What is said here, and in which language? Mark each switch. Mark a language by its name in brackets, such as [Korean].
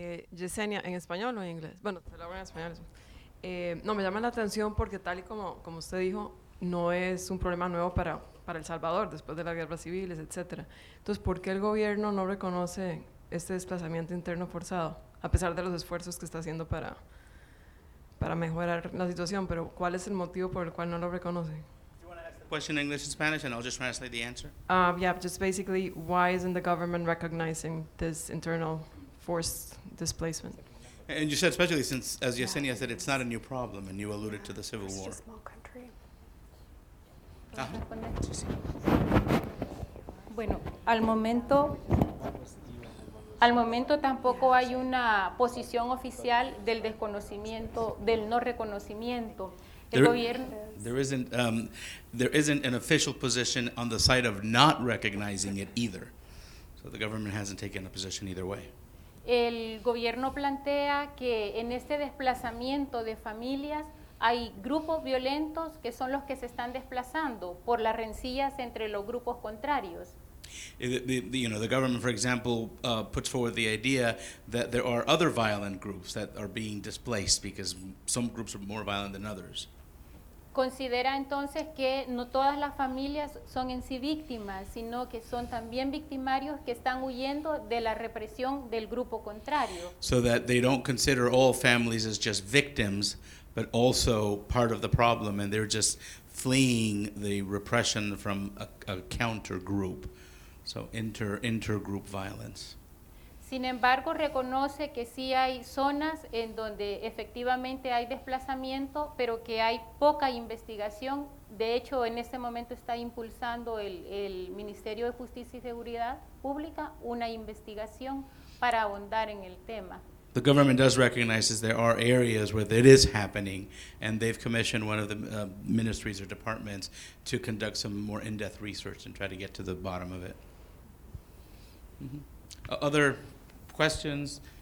[Spanish] Yesenia, ¿en español o en inglés? Bueno, te lo hago en español. No, me llama la atención porque tal y como usted dijo, no es un problema nuevo para El Salvador, después de las guerras civiles, etc. Entonces, ¿por qué el gobierno no reconoce este desplazamiento interno forzado, a pesar de los esfuerzos que está haciendo para mejorar la situación? Pero, ¿cuál es el motivo por el cual no lo reconoce? [English] Question in English and Spanish, and I'll just translate the answer. Yeah, just basically, why isn't the government recognizing this internal forced displacement? And you said, especially since, as Yesenia said, it's not a new problem, and you alluded to the Civil War. It's a small country. [Spanish] Bueno, al momento tampoco hay una posición oficial del desconocimiento, del no reconocimiento. El gobierno. [English] There isn't an official position on the side of not recognizing it either. So the government hasn't taken a position either way. [Spanish] El gobierno plantea que en este desplazamiento de familias hay grupos violentos que son los que se están desplazando por las rencillas entre los grupos contrarios. [English] The government, for example, puts forward the idea that there are other violent groups that are being displaced because some groups are more violent than others. [Spanish] Considera entonces que no todas las familias son en sí víctimas, sino que son también victimarios que están huyendo de la represión del grupo contrario. [English] So that they don't consider all families as just victims, but also part of the problem, and they're just fleeing the repression from a counter group. So intergroup violence. [Spanish] Sin embargo, reconoce que sí hay zonas en donde efectivamente hay desplazamiento, pero que hay poca investigación. De hecho, en este momento está impulsando el Ministerio de Justicia y Seguridad Pública una investigación para ahondar en el tema. [English] The government does recognize that there are areas where it is happening, and they've commissioned one of the ministries or departments to conduct some more in-depth research and try to get to the bottom of it. Other questions?